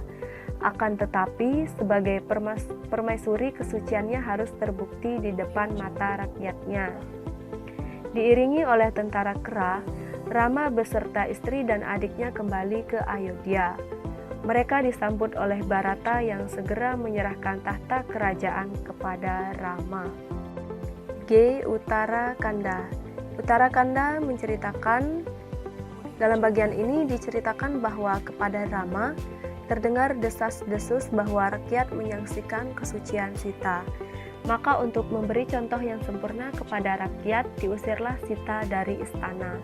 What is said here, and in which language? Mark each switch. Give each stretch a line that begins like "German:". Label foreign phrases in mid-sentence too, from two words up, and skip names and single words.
Indonesian: Akan tetapi, sebagai permaisuri kesuciannya harus terbukti di depan mata rakyatnya. Diiringi oleh tentara kera, Rama beserta istri dan adiknya kembali ke Ayodhya. Mereka disambut oleh Bharata yang segera menyerahkan tahta kerajaan kepada Rama. G. Uttarakanda. Uttarakanda menceritakan, dalam bagian ini diceritakan bahwa kepada Rama terdengar desas-desus bahwa rakyat menyaksikan kesucian Sita. Maka untuk memberi contoh yang sempurna kepada rakyat, diusirlah Sita dari istana.